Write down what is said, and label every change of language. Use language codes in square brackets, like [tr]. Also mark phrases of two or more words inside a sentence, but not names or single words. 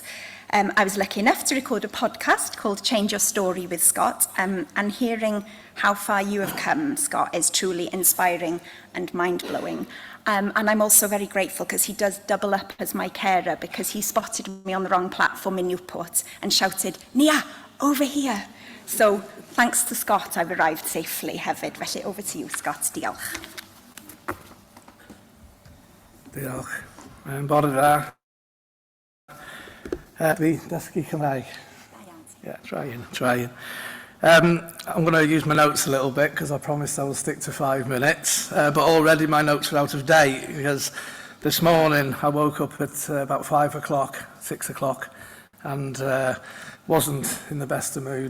[en] I was lucky enough to record a podcast called Change Your Story with Scott, and hearing how far you have come, Scott, is truly inspiring and mind-blowing. And I'm also very grateful because he does double up as my carer, because he spotted me on the wrong platform in Newport and shouted, "Naya, over here." So thanks to Scott, I've arrived safely hefyd. Felly over to you, [cy] Scott. Diolch. Diolch. Bore da. Fi dysgu Cymraeg. [en] Yeah, trying. I'm going to use my notes a little bit because I promised I will stick to 5 minutes. But already my notes are out of date because this morning I woke up at about 5 o'clock, 6 o'clock, and wasn't in the best of moods.